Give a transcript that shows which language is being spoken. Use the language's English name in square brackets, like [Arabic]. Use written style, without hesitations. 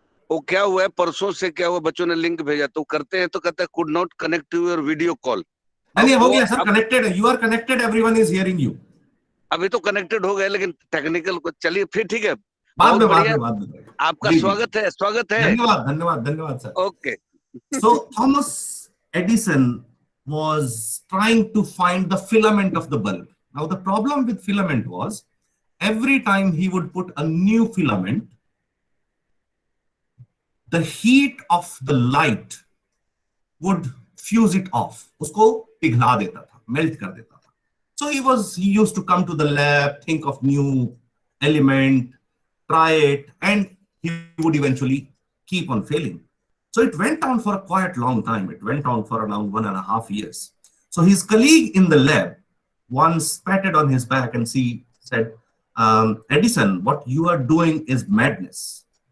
[Hindi] वो क्या हुआ है, परसों से क्या हुआ, बच्चों ने लिंक भेजा तो करते हैं तो कहते हैं [English] Could not connect to your video call. [Hindi] नहीं हो गया सर, कनेक्टेड है, [English] You are connected, everyone is hearing you. [Hindi] अभी तो कनेक्टेड हो गए, लेकिन टेक्निकल को चलिए फिर ठीक है। बाद में आपका स्वागत है। धन्यवाद sir. Okay. [English] So Thomas Edison was trying to find the filament of the bulb. Now the problem with filament was, every time he would put a new filament, the heat of the light would fuse it off. [Hindi] उसको पिघला देता था, melt कर देता था. [English] So he used to come to the lab, think of new element, try it, and he would eventually keep on failing. So it went on for a quite long time. It went on for around 1.5 years. So his colleague in the lab once patted on his back and said, Edison, what you are doing is madness.